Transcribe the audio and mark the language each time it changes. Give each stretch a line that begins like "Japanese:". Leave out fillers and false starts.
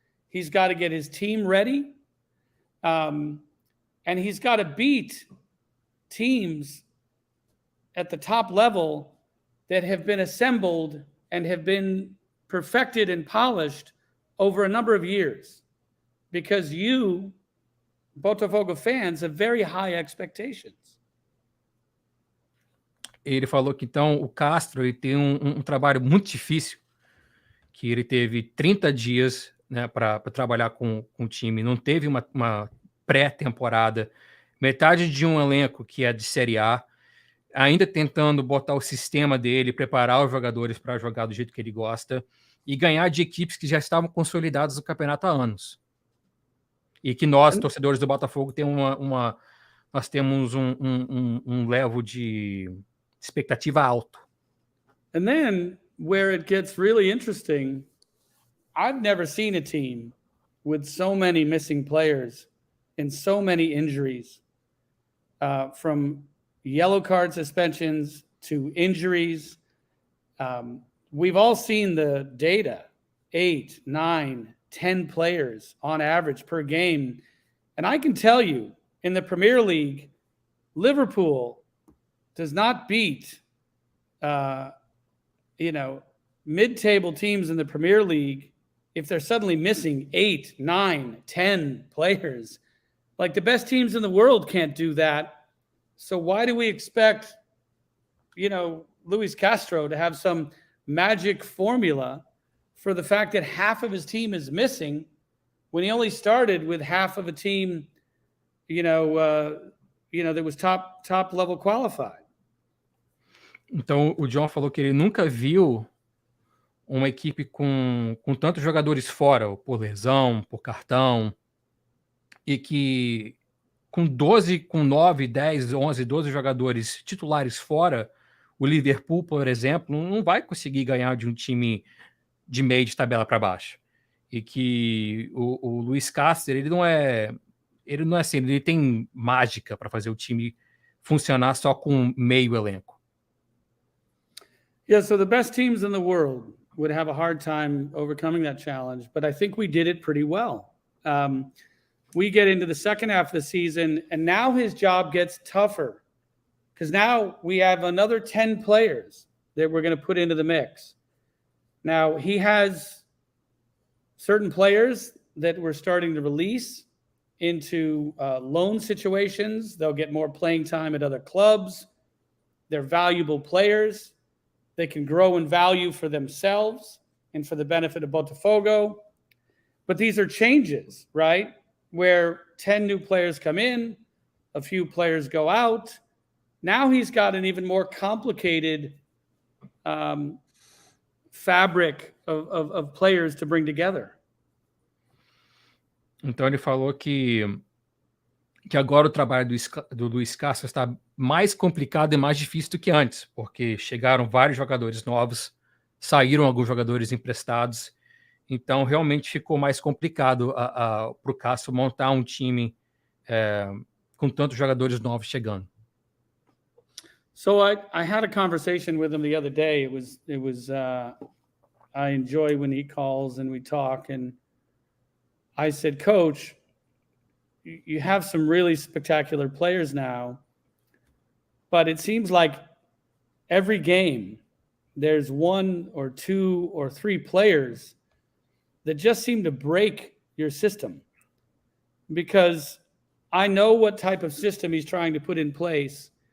English: He's got to get his team ready. And he's got to beat teams at the top level that have been assembled and have been perfected and polished over a number of years, because you, Botafogo fans, have very high expectations.
Portuguese: Ele falou que então o Castro ele tem um trabalho muito difícil, que ele teve 30 dias, né, para trabalhar com o time, não teve uma pré-temporada, metade de um elenco que é de Série A, ainda tentando botar o sistema dele, preparar os jogadores para jogar do jeito que ele gosta e ganhar de equipes que já estavam consolidadas no campeonato há anos. E que nós, torcedores do Botafogo, nós temos um level de expectativa alto.
English: And then where it gets really interesting, I've never seen a team with so many missing players and so many injuries, from yellow card suspensions to injuries. We've all seen the data, 8, 9, 10 players on average per game. And I can tell you, in the Premier League, Liverpool does not beat, mid-table teams in the Premier League if they're suddenly missing 8, 9, 10 players. Like, the best teams in the world can't do that. So why do we expect, Luis Castro to have some magic formula for the fact that half of his team is missing when he only started with half of a team, that was top level qualified?
Portuguese: Então o John falou que ele nunca viu uma equipe com tantos jogadores fora, ou por lesão, por cartão, e que com 9, 10, 11, 12 jogadores titulares fora, o Liverpool, por exemplo, não vai conseguir ganhar de um time de meio de tabela para baixo. E que o Luis Castro, ele não é assim, ele tem mágica para fazer o time funcionar só com meio elenco.
English: Yeah, so the best teams in the world would have a hard time overcoming that challenge, but I think we did it pretty well. We get into the second half of the season, and now his job gets tougher, because now we have another 10 players that we're going to put into the mix. Now, he has certain players that we're starting to release into loan situations. They'll get more playing time at other clubs. They're valuable players. They can grow in value for themselves and for the benefit of Botafogo. But these are changes, right? Where 10 new players come in, a few players go out. Now he's got an even more complicated fabric of players to bring together.
Portuguese: Então ele falou que agora o trabalho do Luis Castro está mais complicado e mais difícil do que antes, porque chegaram vários jogadores novos, saíram alguns jogadores emprestados, então realmente ficou mais complicado para o Castro montar um time com tantos jogadores novos chegando.
English: So I had a conversation with him the other day. It was I enjoy when he calls and we talk. And I said, Coach, you have some really spectacular players now, but it seems like every game there's one or two or three players that just seem to break your system, because I know what type of system he's trying to put in place.